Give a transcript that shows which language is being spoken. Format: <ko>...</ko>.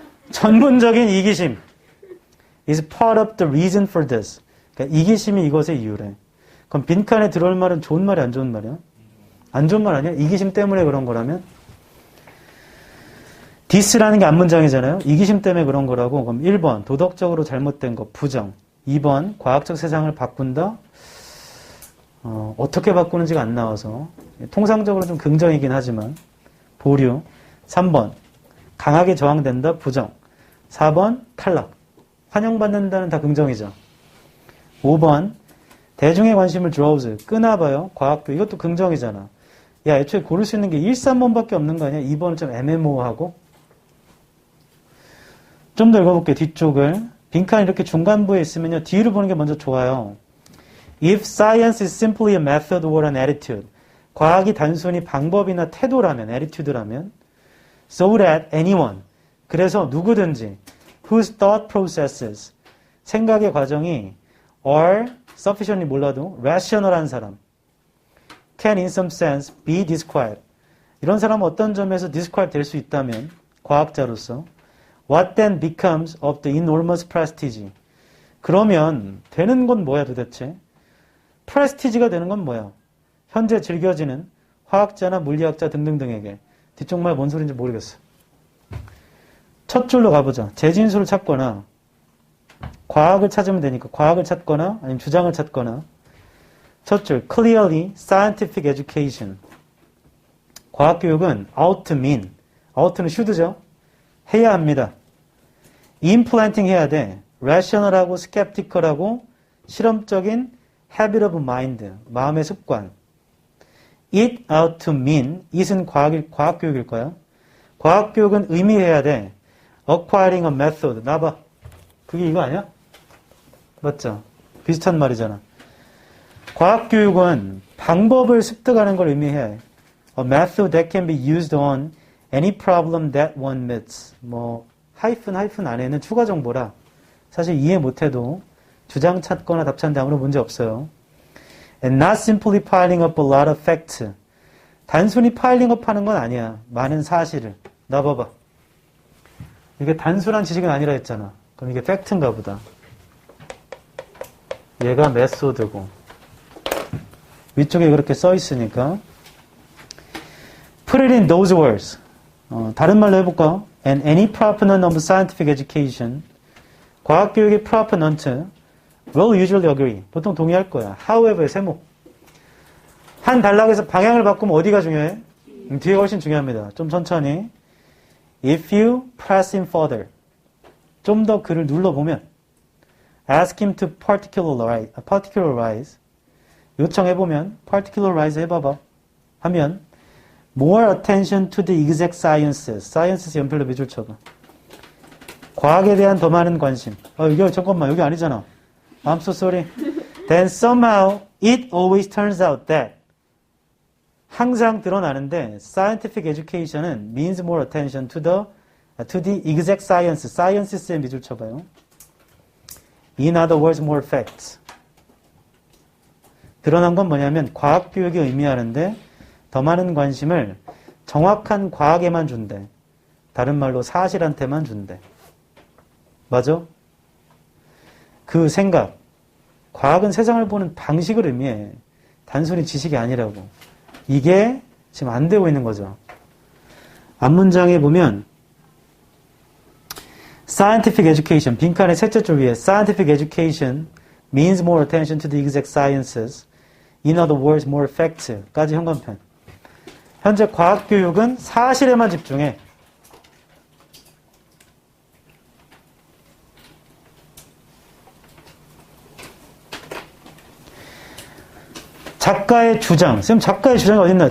<ko>전문적인 이기심</ko> <en>is part of the reason for this.</en> <ko>그러니까 이기심이 이것의 이유래. 그럼 빈칸에 들어올 말은 좋은 말이 안 좋은 말이야? 안 좋은 말 아니야? 이기심 때문에 그런 거라면? this라는 게 앞문장이잖아요. 이기심 때문에 그런 거라고. 그럼 1번 도덕적으로 잘못된 거 부정. 2번 과학적 세상을 바꾼다. 어떻게 바꾸는지가 안 나와서 통상적으로 좀 긍정이긴 하지만 보류. 3번 강하게 저항된다. 부정. 4번 탈락. 환영받는다는 다 긍정이죠. 5번 대중의 관심을 draws. 끄나봐요. 과학도. 이것도 긍정이잖아. 야, 애초에 고를 수 있는 게 1, 3번밖에 없는 거 아니야? 2번은 좀 애매모호하고. 좀 더 읽어볼게요. 뒤쪽을. 빈칸 이렇게 중간부에 있으면요. 뒤로 보는 게 먼저 좋아요.</ko> <en>If science is simply a method or an attitude.</en> <ko>과학이 단순히 방법이나 태도라면, attitude라면</ko> <en>so that anyone.</en> <ko>그래서 누구든지</ko> <en>whose thought processes.</en> <ko>생각의 과정이</ko> <en>are sufficiently</en> <ko>몰라도</ko> <en>rational한 사람 can in some sense be described.</en> <ko>이런 사람은 어떤 점에서 describe 될 수 있다면 과학자로서</ko> <en>what then becomes of the enormous prestige.</en> <ko>그러면 되는 건 뭐야 도대체? prestige가 되는 건 뭐야? 현재 즐겨지는 화학자나 물리학자 등등등에게. 뒤쪽 말 뭔 소리인지 모르겠어. 첫 줄로 가보자. 재진수를 찾거나 과학을 찾으면 되니까 과학을 찾거나 아니면 주장을 찾거나.</ko> <en>첫 줄, clearly scientific education.</en> <ko>과학교육은</ko> <en>ought to mean.</en> <ko>out는 should죠. 해야 합니다. implanting 해야 돼.</ko> <en>rational하고 skeptical하고 실험적인 habit of mind.</en> <ko>마음의 습관.</ko> <en>it ought to mean.</en> <ko>it은 과학교육일 거야. 과학교육은 의미해야 돼.</ko> <en>acquiring a method.</en> <ko>나봐. 그게 이거 아니야? 맞죠? 비슷한 말이잖아. 과학교육은 방법을 습득하는 걸 의미해야 해.</ko> <en>A method that can be used on any problem that one meets.</en> <ko>하이픈 안에는 추가 정보라. 사실 이해 못해도 주장 찾거나 답 찾는데 아무런 문제 없어요.</ko> <en>And not simply piling up a lot of facts.</en> <ko>단순히</ko> <en>piling up</en> <ko>하는 건 아니야. 많은 사실을. 나 봐봐. 이게 단순한 지식은 아니라 했잖아. 그럼 이게 팩트인가 보다. 얘가 메소드고 위쪽에 그렇게 써 있으니까</ko> <en>Put it in those words. 다른 말로 해볼까? And any proponent of scientific education,</en> <ko>과학교육의</ko> <en>proponent will usually agree.</en> <ko>보통 동의할 거야.</ko> <en>However, 세모.</en> <ko>한 단락에서 방향을 바꾸면 어디가 중요해? 뒤가 훨씬 중요합니다. 좀 천천히.</ko> <en>If you press him further.</en> <ko>좀 더 그를 눌러보면</ko> <en>ask him to particularize.</en> <ko>요청해보면 particularize 해봐봐.</ko> <en>하면 more attention to the exact sciences.</en> <ko>sciences 연필로 밑줄 쳐봐. 과학에 대한 더 많은 관심. 이거 잠깐만 여기 아니잖아.</ko> <en>I'm so sorry. Then somehow it always turns out that</en> <ko>항상 드러나는데</ko> <en>scientific education은 means more attention to the exact science.</en> <ko>sciences에 밑줄 쳐봐요.</ko> <en>In other words, more facts.</en> <ko>드러난 건 뭐냐면 과학교육이 의미하는데 더 많은 관심을 정확한 과학에만 준대. 다른 말로 사실한테만 준대. 맞아? 그 생각. 과학은 세상을 보는 방식을 의미해. 단순히 지식이 아니라고. 이게 지금 안 되고 있는 거죠. 앞문장에 보면</ko> <en>scientific education,</en> <ko>빈칸의 셋째 줄 위에</ko> <en>scientific education means more attention to the exact sciences. In other words, more facts.</en> <ko>까지 현관편. 현재 과학교육은 사실에만 집중해. 작가의 주장. 선생님 작가의 주장이 어딨나요?</ko>